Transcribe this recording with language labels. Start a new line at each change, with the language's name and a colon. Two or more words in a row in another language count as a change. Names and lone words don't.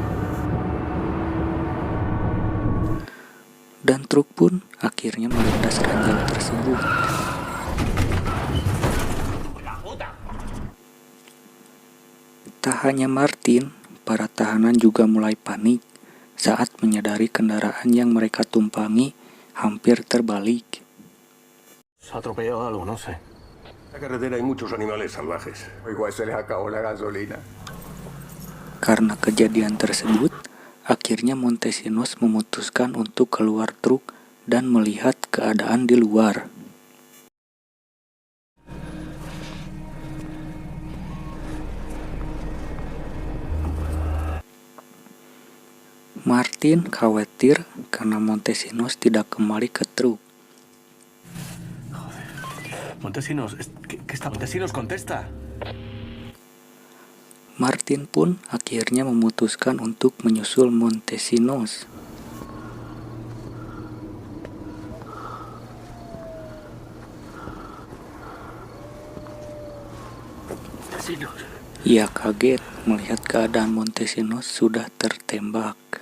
Indonesian: Dan truk pun akhirnya melindas ranjau tersebut. Tak hanya Martin, para tahanan juga mulai panik saat menyadari kendaraan yang mereka tumpangi hampir terbalik.
Spanish: Se ha atropellado algo, no sé. En la carretera hay muchos animales salvajes. Igual se les acabó la gasolina.
Indonesian: Karena kejadian tersebut, akhirnya Montesinos memutuskan untuk keluar truk dan melihat keadaan di luar. Martin khawatir karena Montesinos tidak kembali ke truk.
Spanish: Montesinos, ¿qué está? Montesinos, contesta.
Indonesian: Martin pun akhirnya memutuskan untuk menyusul Montesinos. Ia kaget melihat keadaan Montesinos sudah tertembak.